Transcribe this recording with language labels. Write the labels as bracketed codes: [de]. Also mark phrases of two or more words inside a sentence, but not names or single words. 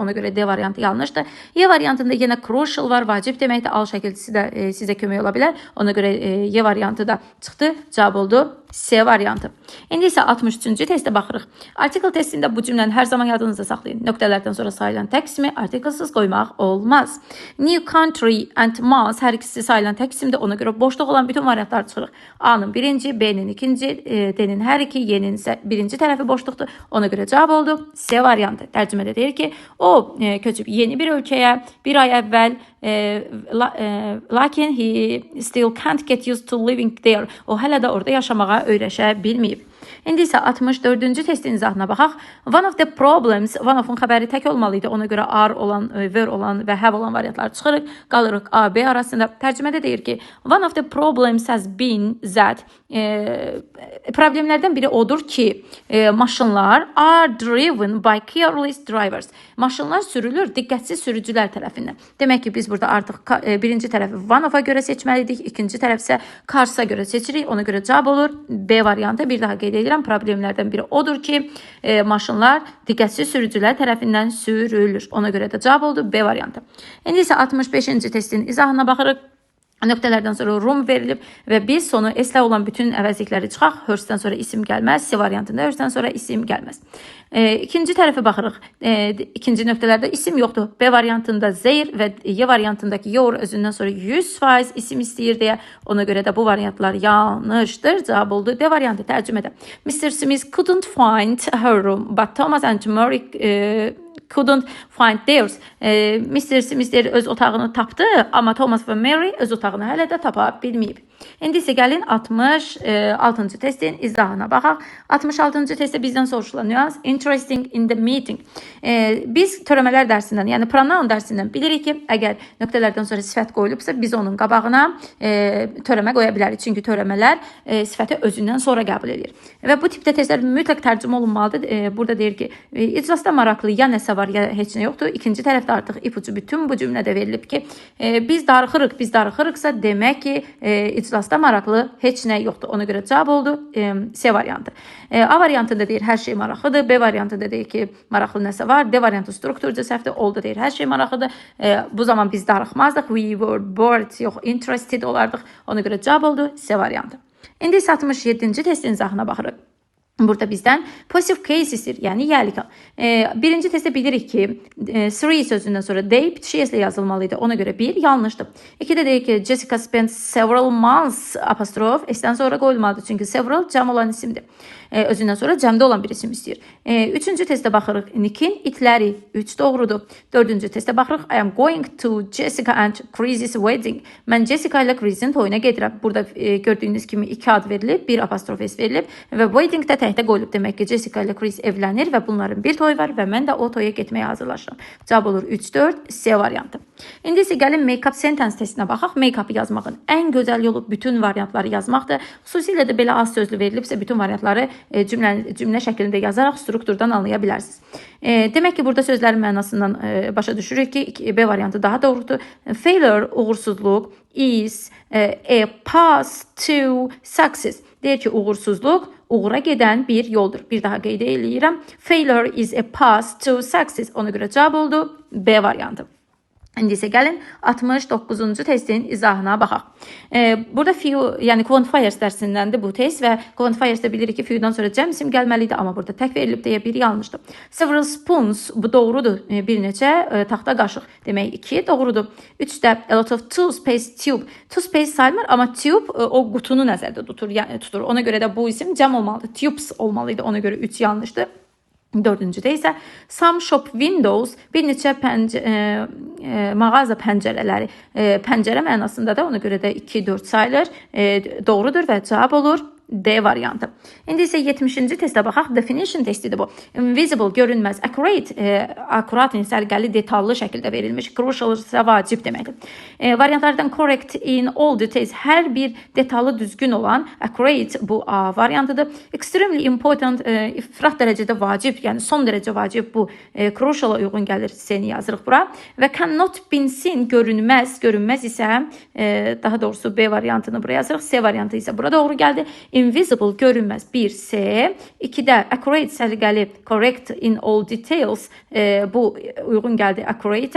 [az] Ona görə D variantı yanlışdır. Y variantında yenə crucial var, vacib deməkdir. Al şəkilçisi də sizə kömək ola bilər. Ona görə Y variantı da çıxdı. Cavab oldu C variantı. İndi isə 63-cü testə baxırıq. Artikel testində bu cümləni hər zaman yadınızda saxlayın. Nöqtələrdən sonra sayılan tək ismi artikelsiz qoymaq olmaz. [en] New country and mass [az] hər ikisi sayılan tək isimdir. Ona görə boşluq olan bütün variantları çıxırıq. A-nın birinci, B-nin ikinci, D-nin hər iki, Y-nin isə birinci tərəfi boşluqdur. Ona görə cavab oldu C variantı. Tərcümədə deyir ki, o köçüb yeni bir ölkəyə bir ay əvvəl lakin [en] he still can't get used to living there. [az] O hələ də orada yaşamağa öyrəşə bilməyib. İndi isə 64-cü testin izahına baxaq. [en] One of the problems, one of-un [az] xəbəri tək olmalıydı. Ona görə are olan, were olan və have olan variantları çıxırıq. Qalırıq A, B arasında. Tərcümədə deyir ki, [en] one of the problems has been that [az] problemlərdən biri odur ki, maşınlar [en] are driven by careless drivers. [az] Maşınlar sürülür diqqətsiz sürücülər tərəfindən. Demək ki, biz burada artıq birinci tərəfi [en] one of-a [az] görə seçməliydik, ikinci tərəf isə cars-a görə seçirik. Ona görə cavab olur B variantı. Bir daha qeyd edirəm, problemlərdən biri odur ki, maşınlar diqqətsiz sürücülər tərəfindən sürülür. Ona görə də cavab oldu B variantı. İndi isə 65-ci testin izahına baxırıq. Nöqtələrdən sonra room verilib və biz sonu s-lə olan bütün əvəzlikləri çıxaq. Hers'dən sonra isim gəlməz. C variantında hers'dən sonra isim gəlməz. İkinci tərəfə baxırıq. İkinci nöqtələrdə isim yoxdur. B variantında their və Y variantındakı your özündən sonra 100% isim istəyir deyə. Ona görə də bu variantlar yanlışdır. Cavab oldu D variantı tərcümədə. [en] Mr. Smith couldn't find her room, but Thomas and Mary couldn't find theirs. [az] Mr. Smith öz otağını tapdı, amma Thomas və Mary öz otağını hələ də tapa bilməyib. İndi isə gəlin 66-cı testin izahına baxaq. 66-cı testdə bizdən soruşulan nüans [en] interesting in the meeting. [az] Biz törəmələr dərsindən, yəni pronoun dərsindən bilirik ki, əgər nöqtələrdən sonra sifət qoyulubsa, biz onun qabağına törəmə qoya bilərik. Çünki törəmələr sifəti özündən sonra qəbul edir. Və bu tipdə testlər mütləq tərcümə olunmalıdır. Burada deyir ki, iclasda maraqlı ya nəsə var, ya heç nə yoxdur. İkinci tərəfdə artıq ipucu bütün bu cümlədə verilib ki, biz darıxırıqsa demək ki, iclasda maraqlı heç nə yoxdur. Ona görə cavab oldu C variantı. A variantında deyir hər şey maraqlıdır. B variantında deyir ki, maraqlı nəsə var. D variantı strukturca səhvdir. Oldu deyir hər şey maraqlıdır. Bu zaman biz darıxmazdıq. [en] We were bored, [az] yox interested olardıq. Ona görə cavab oldu C variantı. İndi 67-ci testin izahına baxırıq. Burada bizdən [en] passive case [az] istir, yəni yəlik. Birinci testdə bilirik ki, three sözündən sonra they bitişik s-lə yazılmalıydı. Ona görə 1 yanlışdır. 2-də deyir ki, [en] Jessica spent several months [az] apostrof s-dən sonra qoyulmalıdır. Çünki several cəm olan isimdir. Özündən sonra cəmdə olan bir isim istəyir. Üçüncü testdə baxırıq. Nick'in itləri 3 doğrudur. Dördüncü testdə baxırıq. [en] I am going to Jessica and Chris's wedding. [az] Mən Jessica ilə Chris'in toyuna gedirəm. Burada gördüyünüz kimi 2 ad verilib, 1 apostrof s verilib və wedding də təhdə qoyulub. Demək ki, Jessica ilə Chris evlənir və bunların bir toyu var və mən də o toya getməyə hazırlaşıram. Cavab olur 3-4 C variantı. İndi isə gəlin [en] make-up sentence [az] testinə baxaq. Make-up yazmağın ən gözəl yolu bütün variantları yazmaqdır. Xüsusilə də belə az sözlü verilibsə bütün variantları cümlə şəklində yazaraq strukturdan anlaya bilərsiniz. Demək ki, burada sözlərin mənasından başa düşürük ki, B variantı daha doğrudur. Failure, uğursuzluq, [en] is a path to success. [az] Deyir ki, uğursuzluq uğura gedən bir yoldur. Bir daha qeyd edirəm. [en] Failure is a path to success. [az] Ona görə cavab oldu B variantı. İndi isə gəlin 69-cu testin izahına baxaq. Burada few, yəni quantifiers dərsindəndir bu test və quantifiersdə bilirik ki, few'dan sonra cəm isim gəlməlidir, amma burada tək verilib deyə biri yanlışdır. Several spoons, bu doğrudur. Bir neçə taxta qaşıq, demək 2 doğrudur. [en] 3də a lot of toothpaste tube. [az] Toothpaste sayılmır, amma tube o qutunu nəzərdə tutur. Ona görə də bu isim cəm olmalıdır. Tubes olmalıydı, ona görə 3 yanlışdır. [en] Dördüncüdə isə some shop windows, [az] bir neçə mağaza pəncərələri. Pəncərə mənasında da ona görə də 2-4 sayılır. Doğrudur və cavab olur D variantı. İndi isə 70-ci testə baxaq. Definition testidir bu. Invisible, görünməz. Accurate, akurat, sərgəli, detallı şəkildə verilmiş. Crucial isə vacib deməkdir. [en] Variantlardan correct in all details, [az] hər bir detallı düzgün olan. Accurate bu A variantıdır. [en] Extremely important, [az] ifrat dərəcədə vacib, yəni son dərəcə vacib bu. Crucial'a uyğun gəlir. C-ni yazırıq bura. Və [en] cannot be seen, [az] görünməz. Görünməz isə daha doğrusu B variantını buraya yazırıq. C variantı isə bura doğru gəldi. Invisible, görünməz 1C. 2də accurate, sərgəli, [en] correct in all details, [az] bu uyğun gəldi accurate.